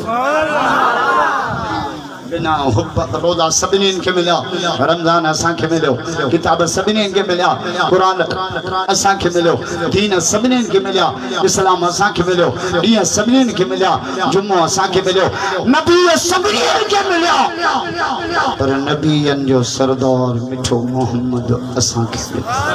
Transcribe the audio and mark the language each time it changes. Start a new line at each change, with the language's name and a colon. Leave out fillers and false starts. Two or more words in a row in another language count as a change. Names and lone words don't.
Sindhi: बिना हुब्ब रोज़ा सभिनी के मिला रमजान असा के मिलो किताब सभिनी के मिला कुरान असा के मिलो दीन सभिनी के मिला इस्लाम असा के मिलो ॾींहं सभिनी के मिला जुम्मो असा के मिलो नबी सभिनी के मिला पर नबीयन जो सरदार मिठो मोहम्मद असा के मिला